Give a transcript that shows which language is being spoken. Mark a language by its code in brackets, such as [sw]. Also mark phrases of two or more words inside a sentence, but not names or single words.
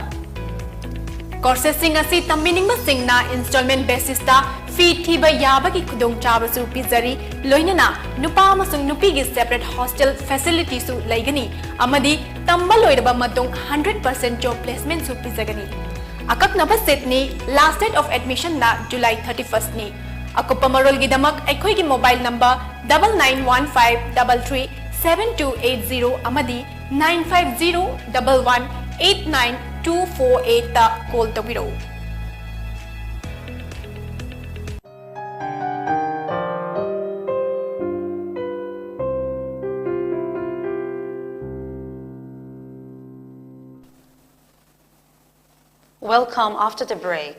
[mni] Courses sing asi tambiningba singna [en] installment basis [mni] da fee thiba yabagi khudong chabasu pizari loinana nupa amasung nupi gi [en] separate hostel facility [mni] su laigani amadi tamba loiraba matung 100% [en] job placement [mni] su pizagani akaknaba set ni [en] last date of admission [mni] na July 31st ni akupa marol gi damak aikhoi gi [en] mobile number [mni] 9915337280 amadi 9501189248 ta call tawiro. [en] Welcome after the break.